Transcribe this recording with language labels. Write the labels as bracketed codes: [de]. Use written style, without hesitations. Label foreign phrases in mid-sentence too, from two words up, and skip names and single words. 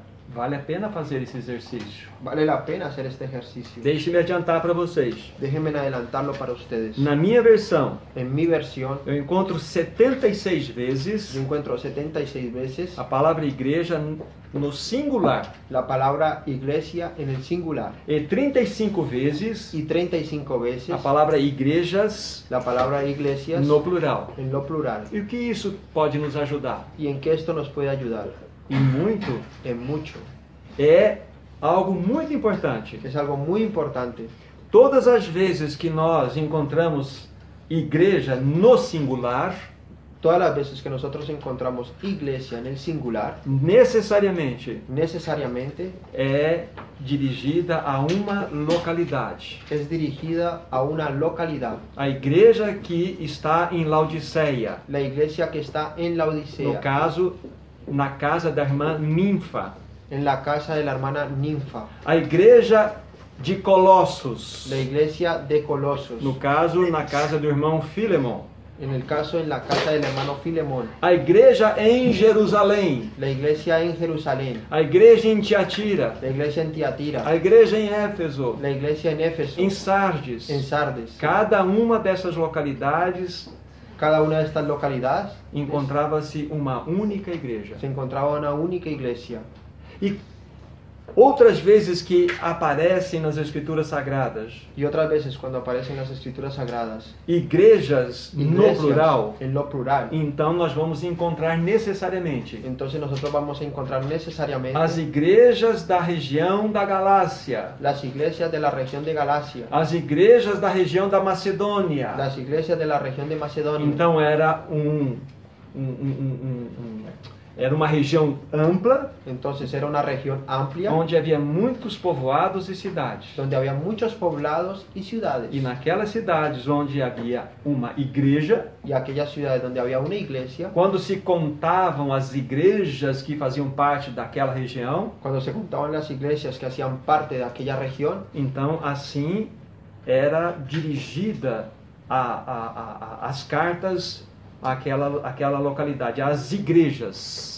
[pt] Vale a pena fazer esse exercício. [es] Vale la pena hacer este ejercicio. [pt] Deixe-me adiantar para vocês. [es] Déjenme adelantarlo para ustedes. [pt] Na minha versão, [es] En mi versión, [pt] eu encontro 76 vezes [es] yo encuentro 76 veces [pt] a palavra igreja no singular [es] la palabra iglesia en el singular [pt] e 35 vezes [es] y 35 veces [pt] a palavra igrejas [es] la palabra iglesias [pt] no plural. [es] en lo plural. [pt] E o que isso pode nos ajudar? [es] ¿Y en qué esto nos puede ayudar? [pt] E muito. [es] En mucho. [pt] É algo muito importante. [es] Es algo muy importante. [pt] Todas as vezes que nós encontramos igreja no singular, [es] Todas las veces que nosotros encontramos iglesia en el singular, [pt] necessariamente [es] necesariamente [pt] é dirigida a uma localidade. [es] es dirigida a una localidad. [pt] A igreja que está em Laodiceia, [es] La iglesia que está en la [pt] no [es] Odisea, [pt] caso, na casa da irmã Ninfa. [es] en la casa de la hermana Ninfa. [pt] A igreja de Colossos, [es] La iglesia de Colosos, [pt] no caso, na casa do irmão Filemon. [es] en el caso en la casa del hermano Filemón. [pt] A igreja em Jerusalém, [es] La iglesia en Jerusalén, [pt] a igreja em Tiatira, [es] la iglesia en Tiatira, [pt] a igreja em Éfeso, [es] la iglesia en Éfeso, [pt] em Sardes. [es] en Sardes. [pt] Cada uma dessas localidades [es] Cada una de estas localidades [pt] encontrava-se uma única igreja. [es] se encontraba una única iglesia. [pt] E outras vezes que aparecem nas Escrituras Sagradas, [es] Y otras veces cuando aparecen las escrituras sagradas, [pt] igrejas no [es] iglesias [pt] plural, [es] en lo plural, [pt] então nós vamos encontrar necessariamente [es] entonces nosotros vamos a encontrar necesariamente [pt] as igrejas da região da Galácia, [es] las iglesias de la región de Galacia, [pt] as igrejas da região da Macedônia. [es] las iglesias de la región de Macedonia. [pt] Então era era uma região ampla, [es] Entonces era una región amplia [pt] onde havia muitos povoados e cidades. [es] donde había muchos poblados y ciudades. [pt] E naquelas cidades onde havia uma igreja, [es] Y aquellas ciudades donde había una iglesia, [pt] quando se contavam as igrejas que faziam parte daquela região, [es] cuando se contaban las iglesias que hacían parte de aquella región, [pt] então assim era dirigida as cartas àquela localidade, às igrejas.